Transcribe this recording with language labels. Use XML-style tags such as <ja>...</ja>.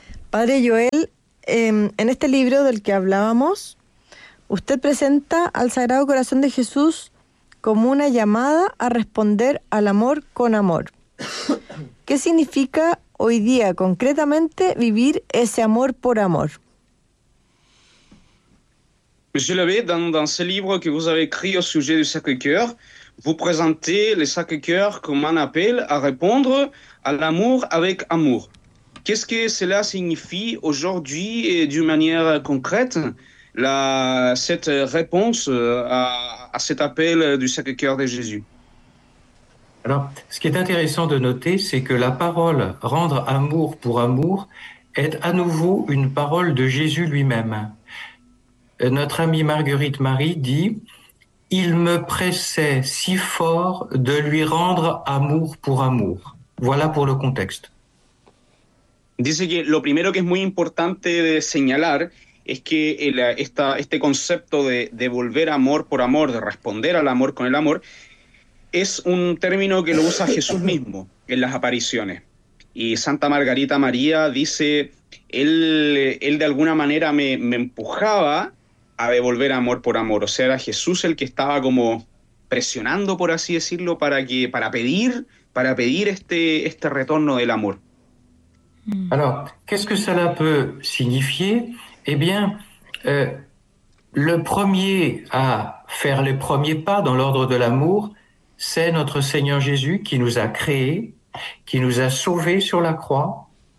<es>Padre Joel, en este libro del que hablábamos, usted presenta al Sagrado Corazón de Jesús como una llamada a responder al amor con amor. ¿Qué significa hoy día concretamente vivir ese amor por amor?</es> <fr>Monsieur l'abbé, dans ce livre que vous avez écrit au sujet du Sacré-Cœur, vous présentez le Sacré-Cœur comme un appel à répondre à l'amour avec amour. Qu'est-ce que cela signifie aujourd'hui et d'une manière concrète, cette réponse à cet appel du Sacré-Cœur de Jésus? Alors, ce qui est intéressant de noter, c'est que la parole « rendre amour pour amour » est à nouveau une parole de Jésus lui-même. Notre amie Marguerite Marie dit « Il me pressait si fort de lui rendre amour pour amour ». Voilà pour le contexte.</fr> <es>Dice que lo primero que es muy importante de señalar es que este concepto de devolver amor por amor, de responder al amor con el amor, es un término que lo usa Jesús mismo en las apariciones. Y Santa Margarita María dice, él de alguna manera me empujaba a devolver amor por amor. O sea, era Jesús el que estaba como presionando, por así decirlo, para pedir este retorno del amor.</es> <fr>Alors, qu'est-ce que cela peut signifier? Eh bien, le premier à faire les premiers pas dans l'ordre de l'amour, c'est notre Seigneur Jésus qui nous a créés, qui nous a sauvés sur la croix.</fr>